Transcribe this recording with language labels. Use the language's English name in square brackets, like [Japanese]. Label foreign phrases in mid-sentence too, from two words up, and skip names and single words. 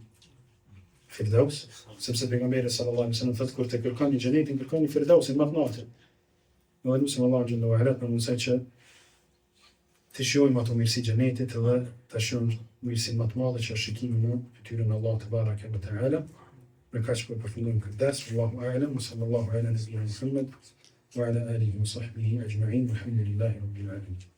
[Albanian] Firdaus, sepse pejgamberi [Arabic] صلى الله عليه وسلم [Albanian] thotë kur të kërkoni xhenetin, kërkoni Firdausin më të lartë. Ne lusim Allahun [Arabic] جل جلاله, [Albanian] na mësoj që të shijojmë ato mirësi xhenetit dhe të shijojmë mirësinë më të madhe që është shikimi në fytyrën e Allahut te [Arabic] تبارك وتعالى. [Albanian] Me kaq po përfundojmë këtë ders, [Arabic] والله أعلم، صلى الله على نبينا محمد وعلى آله وصحبه أجمعين، والحمد لله رب العالمين.